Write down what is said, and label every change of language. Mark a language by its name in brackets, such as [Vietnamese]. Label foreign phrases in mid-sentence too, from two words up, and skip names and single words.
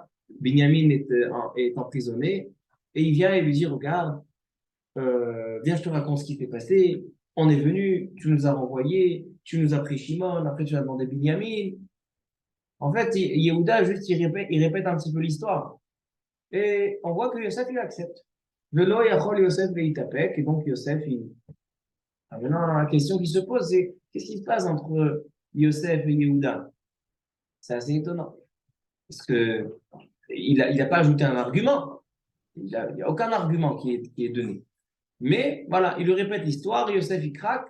[French] Binyamin est emprisonné. Et il vient et lui dit, regarde, viens, je te raconte ce qui s'est passé. on est venu, tu nous as renvoyés, tu nous as pris Shimon, après tu as demandé Binyamin. En fait, Yehuda, juste, il répète un petit peu l'histoire. Et on voit que Yosef, il accepte. [Hebrew] ולא יכול יוסף להתאפק, [French] et donc Yosef, il... Ah, maintenant, la question qui se pose, c'est qu'est-ce qui se passe entre Yosef et Yehuda? C'est assez étonnant. Parce que il a pas ajouté un argument. Il n'y a aucun argument qui est donné. Mais voilà, il lui répète l'histoire, Yosef, il craque.